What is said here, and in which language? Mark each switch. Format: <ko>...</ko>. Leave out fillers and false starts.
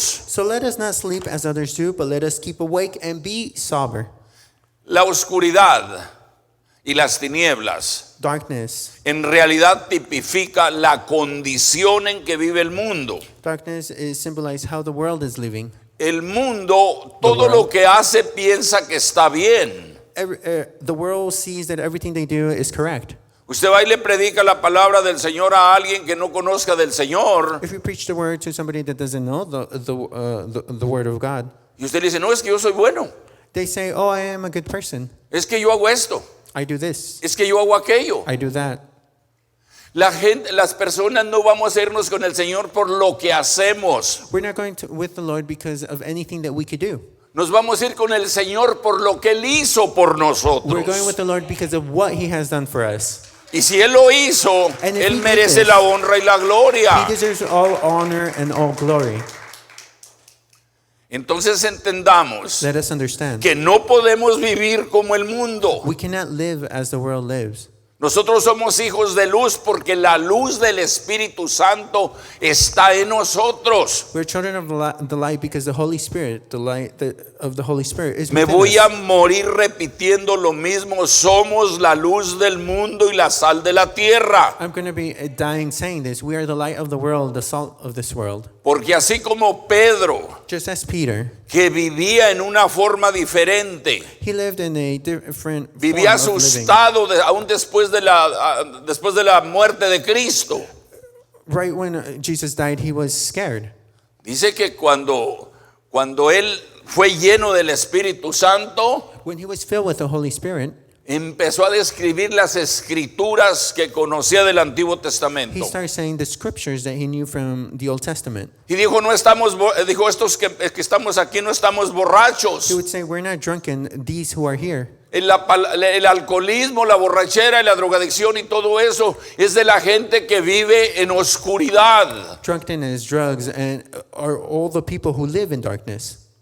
<en>So let us not sleep as others do, but let us keep awake and be sober.</en> <es>La oscuridad y las tinieblas</es> <en>Darkness.</en> <es>en realidad tipifica la condición en que vive el mundo.</es> <en>Darkness is symbolized how the world is living.</en> <es>El mundo, todo lo que hace piensa que está bien.</es> <en>The world sees that everything they do is correct.</en> <es>Usted va y le predica la palabra del Señor a alguien que no conozca del Señor.</es> <en>If you preach the word to somebody that doesn't know the word of God,</en> <es>Y usted le dice, no, es que yo soy bueno.</es> <en>they say, "Oh, I am a good person.</en> <es>Es que yo hago esto.</es> <en>I do this.</en> <es>Es que yo hago aquello.</es> <en>I do that."</en> <es>Las personas no vamos a irnos con el Señor por lo que hacemos.</es> <en>We're not going with the Lord because of anything that we could do.</en> <es>Nos vamos a ir con el Señor por lo que Él hizo por</es> <en>We're going with the Lord because of what He has done for us.</en> <es>Y si Él lo hizo,</es> <en>And if</en> <es>Él</es> <en>he did</en> <es>merece</es> <en>this,</en> <es>la honra y la gloria.</es> <en>He deserves all honor and all glory.</en> <es>Entonces entendamos</es> <en>Let us understand.</en> <es>que no podemos vivir como el mundo.</es> <en>We cannot live as the world lives.</en> <es>Nosotros somos hijos de luz porque la luz del Espíritu Santo está en nosotros.</es> <en>We're children of the light because the Holy Spirit, the light of the Holy Spirit is</en> <es>Me</es> <en>within</en> <es>voy a</es> <en>us.</en> <es>morir repitiendo lo mismo. Somos la luz del mundo y la sal de la tierra.</es> <en>I'm going to be dying saying this. We are the light of the world, the salt of this world.</en> <es>Porque así como Pedro,</es> <en>Just as Peter,</en> <es>que vivía en una forma diferente,</es> <en>he lived in a different</en> <es>vivía</es> <en>form of living.</en> <es>asustado aún después de la muerte de Cristo.</es> <en>Right when Jesus died, he was scared.</en> <es>Dice que cuando él fue lleno del Espíritu Santo,</es> <en>When he was filled with the Holy Spirit,</en> <es>empezó a describir las escrituras que conocía del Antiguo</es> <en>he</en> <es>Testamento.</es> <en>started saying the scriptures that he knew from the Old Testament.</en> <es>Y dijo, dijo, estos que estamos aquí no estamos borrachos.</es> <en>He would say, we're not drunken, these who are here.</en> <es>El alcoholismo, la borrachera, la drogadicción y todo eso es de la gente que vive en oscuridad.</es> <en>Drunkenness, drugs, and are all the people who live in darkness.</en>